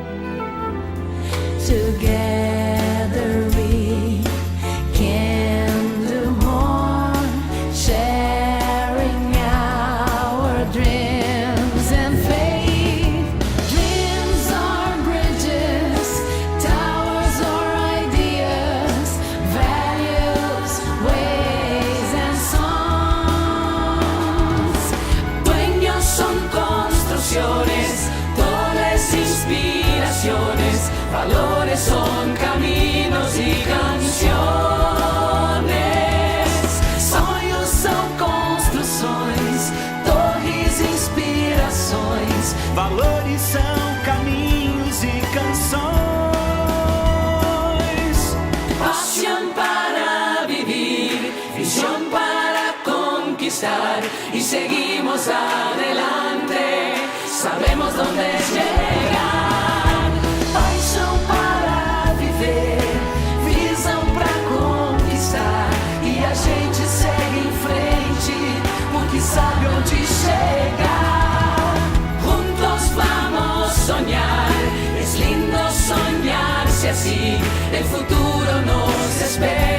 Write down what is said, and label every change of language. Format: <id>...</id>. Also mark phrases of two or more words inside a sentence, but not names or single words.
<en>Together we can do more, sharing our dreams and faith. Dreams are bridges, towers or ideas, values, ways and songs.</en> <es>Sueños son construcciones, dones inspiraciones, valores son caminos y canciones.</es> <pt>Sonhos são construções, torres, inspirações. Valores são caminhos e canções.</pt> <es>Pasión para vivir, visión para conquistar. Y seguimos adelante, sabemos dónde llegar.</es> <pt>Paixão para viver, visão para conquistar. E a gente segue em frente, porque sabe onde chegar.</pt> <es>Juntos vamos soñar, es lindo soñarse así. El futuro nos espera.</es>